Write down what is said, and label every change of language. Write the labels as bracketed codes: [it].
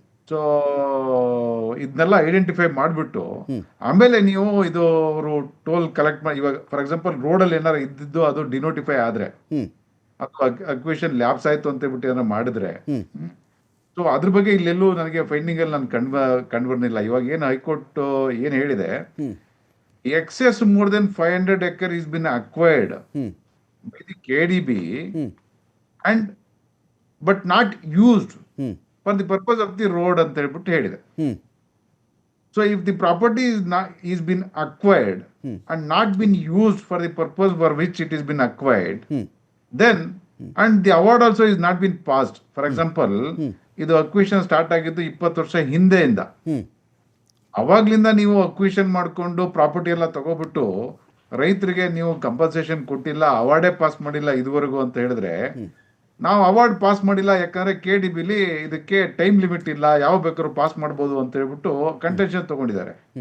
[kn] So ಇದನ್ನೆಲ್ಲ identify ಮಾಡ್ಬಿಟ್ಟು ಆಮೇಲೆ ನೀವು ಇದು ಅವರು ಟೋಲ್ ಕಲೆಕ್ಟ್ ಮಾಡಿ, ಇವಾಗ [en] for example [kn] ರೋಡ್ ಅಲ್ಲಿ ಏನಾರು ಇದ್ದಿದ್ದು ಅದು ಡಿನೋಟಿಫೈ ಆದ್ರೆ ಅಥವಾ ಅಕ್ವಿಷನ್ ಲ್ಯಾಬ್ಸ್ ಆಯ್ತು ಅಂತ ಹೇಳ್ಬಿಟ್ಟು ಏನಾರು ಮಾಡಿದ್ರೆ, ಸೊ ಅದ್ರ ಬಗ್ಗೆ ಇಲ್ಲೆಲ್ಲೂ ನನಗೆ ಫೈಂಡಿಂಗ್ ಅಲ್ಲಿ ನಾನು ಕಂಡು ಬರ್ಲಿಲ್ಲ. ಇವಾಗ ಏನು ಹೈಕೋರ್ಟ್ ಏನ್ ಹೇಳಿದೆ, [en] excess more than 500 acre is been acquired by the KDB and but not used for the purpose of the road [kn] ಅಂತ ಹೇಳ್ಬಿಟ್ಟು ಹೇಳಿದೆ. [en] So if the property is been acquired and not been used for the purpose for which it is been acquired, then and the award also is not been passed. For example, [kn] ಇದು acquisition start ಆಗಿದ್ದು 20 ವರ್ಷ ಹಿಂದೆಯಿಂದ. ಅವಾಗ್ಲಿಂದ ನೀವು acquisition ಮಾಡ್ಕೊಂಡು property ಎಲ್ಲ ತಗೋಬಿಟ್ಟು ರೈತರಿಗೆ ನೀವು compensation ಕೊಟ್ಟಿಲ್ಲ, ಅವಾರ್ಡೇ pass ಮಾಡಿಲ್ಲ ಇದುವರೆಗೂ ಅಂತ ಹೇಳಿದ್ರೆ, ನಾವು ಅವಾರ್ಡ್ ಪಾಸ್ ಮಾಡಿಲ್ಲ ಯಾಕಂದ್ರೆ KDBಲಿ ಇದಕ್ಕೆ ಟೈಮ್ ಲಿಮಿಟ್ ಇಲ್ಲ, ಯಾವ ಬೇಕಾದ್ರೂ ಪಾಸ್ ಮಾಡ್ಬೋದು ಅಂತ ಹೇಳ್ಬಿಟ್ಟು ಕಂಟೆನ್ಷನ್ ತಗೊಂಡಿದ್ದಾರೆ.